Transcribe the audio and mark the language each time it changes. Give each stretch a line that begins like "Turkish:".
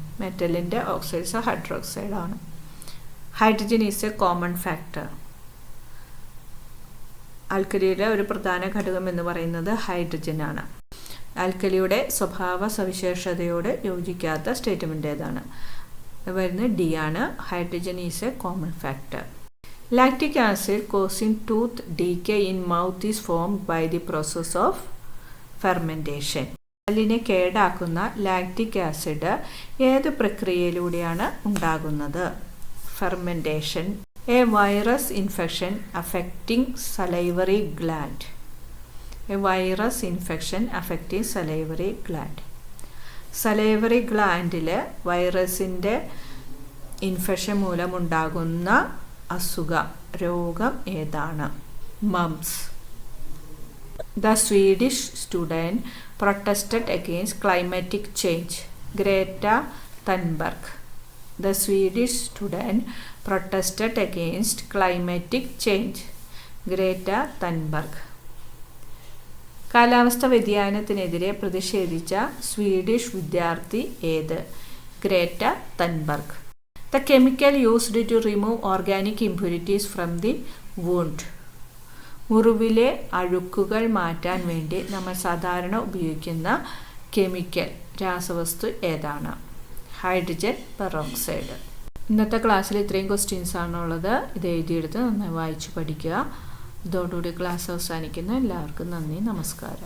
Malayalam: മെറ്റലിൻ്റെ oxides hydroxide ആണ്.
English: Hydrogen is a common factor.
Malayalam: ആൽക്കലിയുടെ ഒരു പ്രധാന ഘടകം എന്ന് പറയുന്നത് ഹൈഡ്രജനാണ്. ആൽക്കലിയുടെ സ്വഭാവ സവിശേഷതയോട് യോജിക്കാത്ത സ്റ്റേറ്റ്മെൻ്റ് ഏതാണ്? വരുന്നത് ഡി ആണ്.
English: Hydrogen is a common factor. Lactic acid causing tooth decay in mouth is formed by the process of fermentation.
Malayalam: പല്ലിനെ കേടാക്കുന്ന lactic acid ഏത് പ്രക്രിയയിലൂടെയാണ് ഉണ്ടാകുന്നത്? Fermentation.
English: A virus infection affecting salivary gland. A virus infection affecting salivary gland.
Malayalam: Salivary ഗ്ലാൻഡിൽ വൈറസിൻ്റെ infection മൂലമുണ്ടാകുന്ന അസുഖം, രോഗം ഏതാണ്? Moms.
English: The Swedish student protested against climatic change. Greta Thunberg. The Swedish student protested against climatic change.
Malayalam: Greta Thunberg. കാലാവസ്ഥ വ്യതിയാനത്തിനെതിരെ പ്രതിഷേധിച്ച Swedish വിദ്യാർത്ഥി ഏത്? Greta Thunberg.
English: The chemical used to remove organic impurities from the wound.
Malayalam: മുറിവിലെ അഴുക്കുകൾ മാറ്റാൻ വേണ്ടി നമ്മൾ സാധാരണ ഉപയോഗിക്കുന്ന chemical രാസവസ്തു ഏതാണ്? Hydrogen peroxide. ഇന്നത്തെ ക്ലാസ്സിൽ ഇത്രയും ക്വസ്റ്റ്യൻസ് ആണുള്ളത്. ഇത് എഴുതിയെടുത്ത് നന്നായി വായിച്ച് പഠിക്കുക. ഇതോടുകൂടി ക്ലാസ് അവസാനിക്കുന്നു. എല്ലാവർക്കും നന്ദി, നമസ്കാരം.